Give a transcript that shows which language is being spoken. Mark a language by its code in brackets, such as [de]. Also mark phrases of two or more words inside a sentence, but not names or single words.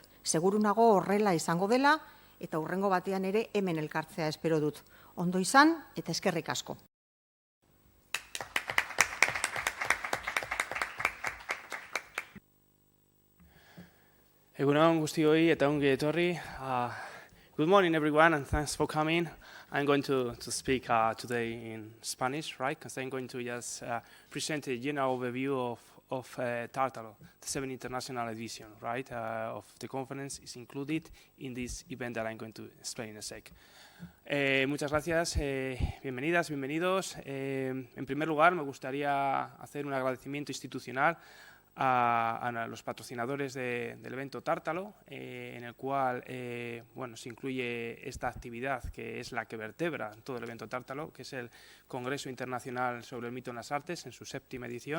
[eu] Seguru nago horrela izango dela, eta hurrengo batean ere hemen elkartzea espero dut. Ondo izan eta eskerrik asko. Egunon guztioi eta ongi etorri. [en] Good morning everyone and thanks for coming. I'm going to speak today in Spanish, right? Because I'm going to just present a general overview of Tartalo, the 7th International Edition, right? Of the conference is included in this event that I'm going to explain in a sec. [es] Muchas gracias, bienvenidas, bienvenidos. En primer lugar, me gustaría hacer un agradecimiento institucional a los patrocinadores del evento Tártalo, en el cual se incluye esta actividad que es la que vertebra todo el evento Tártalo, que es el Congreso Internacional sobre el Mito en las Artes, en su 7ª edición.